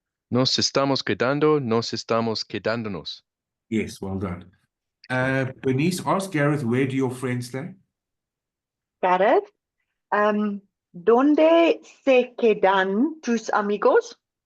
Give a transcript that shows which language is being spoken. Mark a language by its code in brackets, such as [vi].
[es] Nos estamos quedándonos. [en] Yes, well done. Bernice, ask Gareth, where do your friends stay? [es] Gareth, ¿dónde se quedan tus amigos?